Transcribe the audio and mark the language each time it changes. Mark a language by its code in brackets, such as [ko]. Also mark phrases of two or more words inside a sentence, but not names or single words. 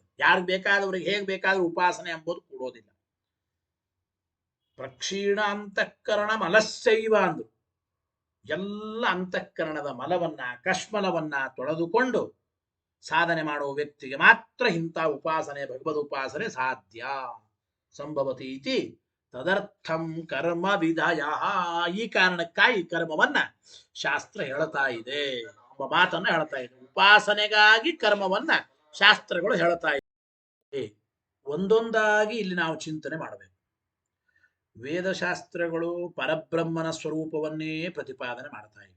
[kn] ಯಾರಿಗೆ ಬೇಕಾದವರಿಗೆ ಹೇಗೆ ಬೇಕಾದ್ರೂ ಉಪಾಸನೆ ಎಂಬುದು ಕೂಡೋದಿಲ್ಲ. [sa] ಪ್ರಕ್ಷೀಣ ಅಂತಃಕರಣ ಮಲಸ್ಸೈವ [kn] ಅಂದ್ರು ಎಲ್ಲ ಅಂತಃಕರಣದ ಮಲವನ್ನ, ಕಶ್ಮಲವನ್ನ ತೊಳೆದುಕೊಂಡು ಸಾಧನೆ ಮಾಡುವ ವ್ಯಕ್ತಿಗೆ ಮಾತ್ರ ಇಂಥ ಉಪಾಸನೆ, ಭಗವದ್ ಉಪಾಸನೆ ಸಾಧ್ಯ. [sa] ಸಂಭವತಿ ಇತಿ ತದರ್ಥಂ ಕರ್ಮ ವಿಧಯ. [kn] ಈ ಕಾರಣಕ್ಕಾಗಿ ಕರ್ಮವನ್ನ ಶಾಸ್ತ್ರ ಹೇಳ್ತಾ ಇದೆ ಎಂಬ ಮಾತನ್ನ ಹೇಳ್ತಾ ಇದೆ. ಉಪಾಸನೆಗಾಗಿ ಕರ್ಮವನ್ನ ಶಾಸ್ತ್ರಗಳು ಹೇಳ್ತಾ ಇದೆ. ಒಂದೊಂದಾಗಿ ಇಲ್ಲಿ ನಾವು ಚಿಂತನೆ ಮಾಡಬೇಕು. ವೇದಶಾಸ್ತ್ರಗಳು ಪರಬ್ರಹ್ಮನ ಸ್ವರೂಪವನ್ನೇ ಪ್ರತಿಪಾದನೆ ಮಾಡ್ತಾ ಇವೆ.